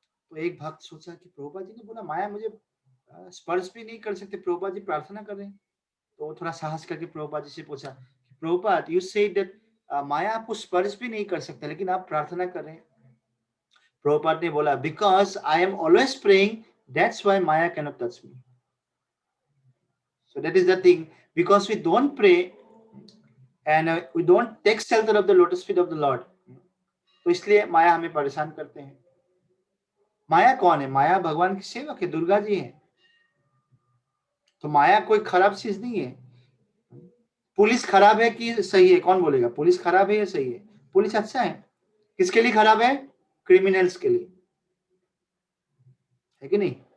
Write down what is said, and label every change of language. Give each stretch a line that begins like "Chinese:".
Hindi: तो एक भक्त सोचा कि प्रभुपाद जी ने बोला माया मुझे स्पर्श भी नहीं कर सकते, प्रभुपाद जी प्रार्थना कर रहे हैं. तो वो थोड़ा साहस करके प्रभुपाद जी से पूछा, प्रभुपाद
English: you said that
Hindi: माया आपको स्पर्श भी नहीं कर सकता लेकिन आप प्रार्थना कर रहे हैं. प्रभुपाद ने बोला
English: Because I am always praying, that's why maya can not touch me. So that is the thing, because we don't pray and we don't take shelter of the lotus feet of the Lord,
Hindi: तो इसलिए माया हमें परेशान करते हैं. माया कौन है? माया भगवान की सेवक है, दुर्गा जी है. तो माया कोई खराब चीज नहीं है. पुलिस खराब है कि सही है? कौन बोलेगा पुलिस खराब है या सही है? पुलिस अच्छा है. किसके लिए खराब है? क्रिमिनल्स के लिए, है कि नहीं?